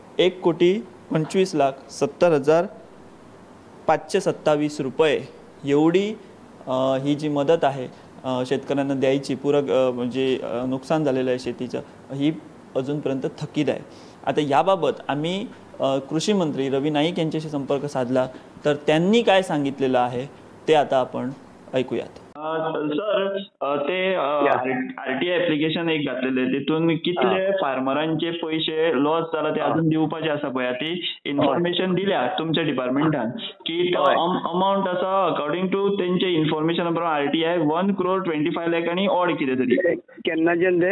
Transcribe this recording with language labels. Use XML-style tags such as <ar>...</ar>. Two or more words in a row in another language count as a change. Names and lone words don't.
<mr>1,25,70,527 रुपये एवढी ही जी मदत आहे शेतकऱ्यांना द्यायची, म्हणजे नुकसान झालेलं आहे शेतीचं, ही अजूनपर्यंत थकीत आहे. आता याबाबत आम्ही कृषी मंत्री रवी नाईक यांच्याशी संपर्क साधला तर त्यांनी काय सांगितलेलं आहे ते आता आपण ऐकूयात.</mr> <kok>सर, ते</kok> <en>RTI application</en> <kok>एक घातलेले, तितून कितले फार्मरांचे पैसे लॉस जाला ते अजून दिवपाचे आसा पळय, ती इन्फॉर्मेशन दिल्या तुमच्या डिपार्टमेंटान की तो अमाउंट आसा</kok> <en>according to</en> <kok>त्यांचे इन्फॉर्मेशन प्रमाणे आरटीआय 1,25 लाख आणि ऑड कितें तरी. केन्ना जेन्ना</kok>